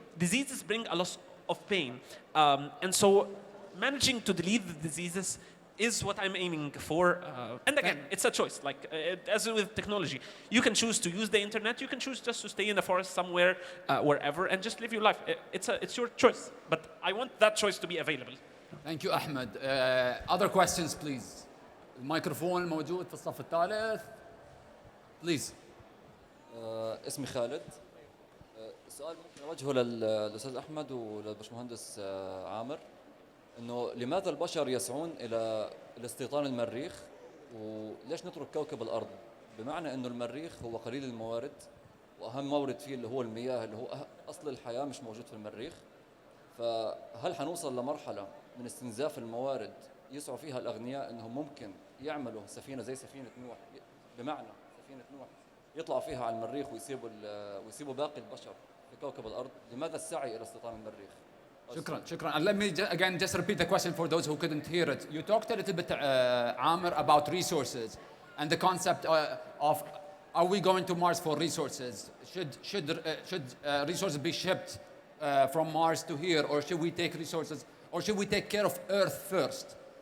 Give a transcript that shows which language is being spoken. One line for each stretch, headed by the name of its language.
English: Diseases bring a lot of pain. And so managing to delete the diseases is what I'm aiming for. And again, it's a choice. Like as with technology, you can choose to use the internet. You can choose just to stay in the forest somewhere, wherever, and just live your life. It's your choice. But I want that choice to be available. Thank you, Ahmed. Other questions, please.
Arabic: الميكروفون موجود في الصف الثالث.
English: Please.
Arabic: اسمي خالد. السؤال ممكن أوجهه للأستاذ أحمد وللبشمهندس عامر، إنه لماذا البشر يسعون إلى الاستيطان المريخ، وليش نترك كوكب الأرض؟ بمعنى إنه المريخ هو قليل الموارد، وأهم مورد فيه اللي هو المياه، اللي هو أصل الحياة مش موجود في المريخ. فهل حنوصل لمرحلة من استنزاف الموارد يسعوا فيها الأغنياء إنهم ممكن يعملوا سفينة زي سفينة نوح، بمعنى سفينة نوح يطلعوا فيها على المريخ ويسيبوا باقي البشر في كوكب الأرض؟ لماذا السعي إلى استيطان المريخ؟ شكرا.
English: And let me again just repeat the question for those who couldn't hear it. You talked a little bit, Amr, about resources and the concept of are we going to Mars for resources? Should resources be shipped from Mars to here, or should we take resources, or should we take care of Earth first?